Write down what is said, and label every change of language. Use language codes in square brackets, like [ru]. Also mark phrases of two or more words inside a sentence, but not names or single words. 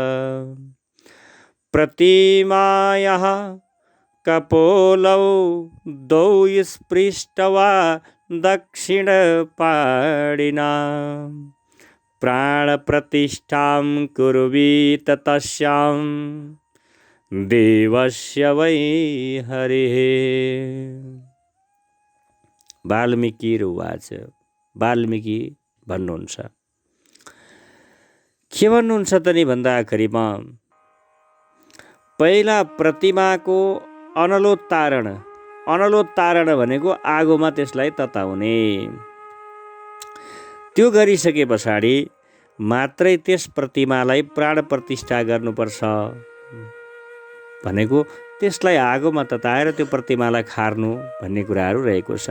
[sa] प्रतिमायाः कपोलौ द्वौ स्पृष्ट्वा दक्षिणपाणिना प्राणप्रतिष्ठां कुर्वीत तस्यां देवस्य वै हरिः। वाल्मीकिरुवाच। [ne] वाल्मीकि भन्नुहुन्छ, के भन्नुहुन्छ त नि भन्दाखेरिमा पहिला प्रतिमाको अनलोत्तारण भनेको आगोमा त्यसलाई तताउने, त्यो गरिसके पछाडि मात्रै त्यस प्रतिमालाई प्राण प्रतिष्ठा गर्नुपर्छ भनेको त्यसलाई आगोमा तताएर त्यो प्रतिमालाई खार्नु भन्ने कुराहरू रहेको छ।